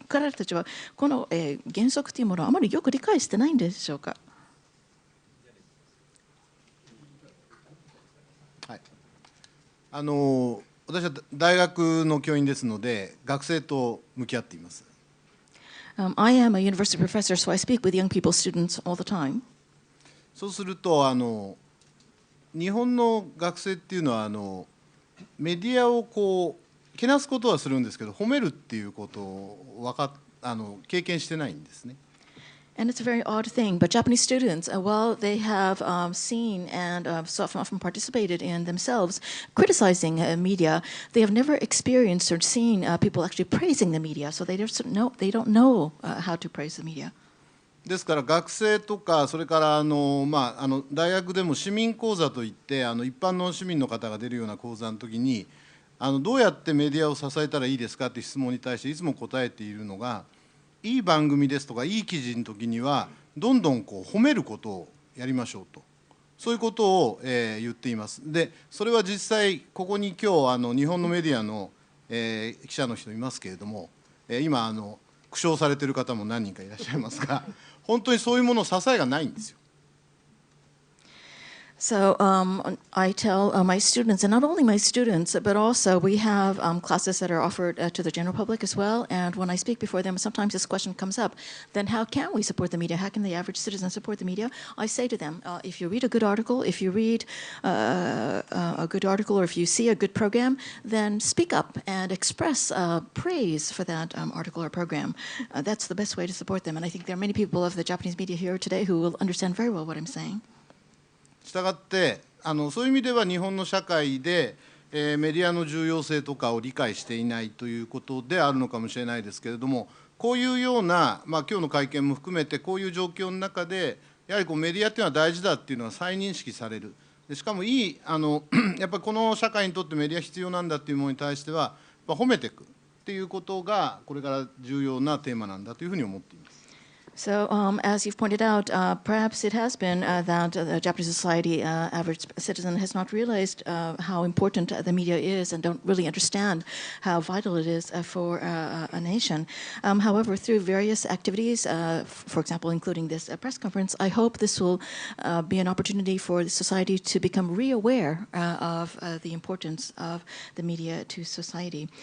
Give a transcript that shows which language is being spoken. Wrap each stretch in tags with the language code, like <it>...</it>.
<ja>彼らたちはこの原則というものをあまりよく理解してないんでしょうか。はい、私は大学の教員ですので、学生と向き合っています。</ja> <en>I am a university professor, so I speak with young people, students all the time.</en> <ja>そうすると日本の学生っていうのはメディアをこうけなすことはするんですけど、褒めるっていうことを経験してないんですね。</ja> <en>And it's a very odd thing, but Japanese students, while they have seen and so often participated in themselves criticizing media, they have never experienced or seen people actually praising the media, so they don't know how to praise the media.</en> <ja>ですから学生とかそれから大学でも市民講座といって一般の市民の方が出るような講座の時にどうやってメディアを支えたらいいですかって質問に対していつも答えているのが、いい番組ですとかいい記事の時にはどんどんこう褒めることをやりましょうと、そういうことを言っています。でそれは実際ここに今日日本のメディアの記者の人いますけれども、今苦笑されている方も何人かいらっしゃいますが、本当にそういうもの支えがないんですよ。</ja> <en>So I tell my students, and not only my students, but also we have classes that are offered to the general public as well. And when I speak before them, sometimes this question comes up, then how can we support the media? How can the average citizen support the media? I say to them, if you read a good article, if you read a good article, or if you see a good program, then speak up and express praise for that article or program. That's the best way to support them. And I think there are many people of the Japanese media here today who will understand very well what I'm saying.</en> <ja>したがってそういう意味では日本の社会で、メディアの重要性とかを理解していないということであるのかもしれないですけれども、こういうような、今日の会見も含めてこういう状況の中でやはりメディアっていうのは大事だっていうのは再認識される。でしかもやっぱりこの社会にとってメディア必要なんだっていうものに対しては褒めていくっていうことがこれから重要なテーマなんだというふうに思っています。</ja> <en>So, as you've pointed out, perhaps it has been that the Japanese society, average citizen, has not realized how important the media is and don't really understand how vital it is for a nation. However, through various activities, for example, including this press conference, I hope this will be an opportunity for the society to become re-aware of the importance of the media to society.</en>